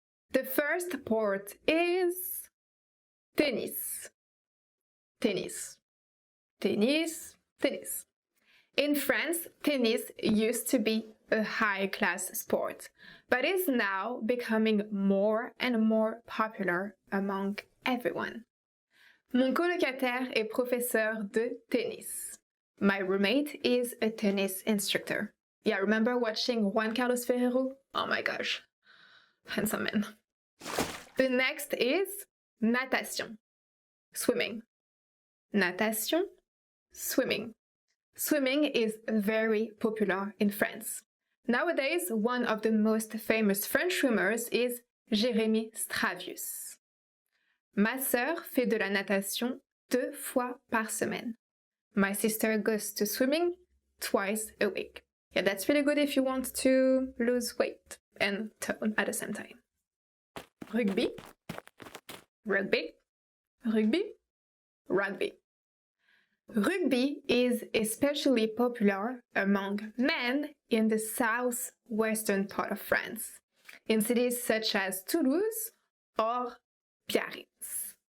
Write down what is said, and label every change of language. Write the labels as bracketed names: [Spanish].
[English] The first sport is tennis. Tennis. Tennis. Tennis. In France, tennis used to be a high-class sport, but is now becoming more and more popular among everyone. [French] Mon colocataire est professeur de tennis. [English] My roommate is a tennis instructor. Yeah, remember watching Juan Carlos Ferrero? Oh my gosh, handsome man. The next is natation, swimming. Natation, swimming. Swimming is very popular in France. Nowadays, one of the most famous French swimmers is Jérémy Stravius. [French] Ma sœur fait de la natation 2 fois par semaine. [English] My sister goes to swimming twice a week. Yeah, that's really good if you want to lose weight and tone at the same time. Rugby, rugby, rugby, rugby. Rugby is especially popular among men in the southwestern part of France, in cities such as Toulouse or Biarritz.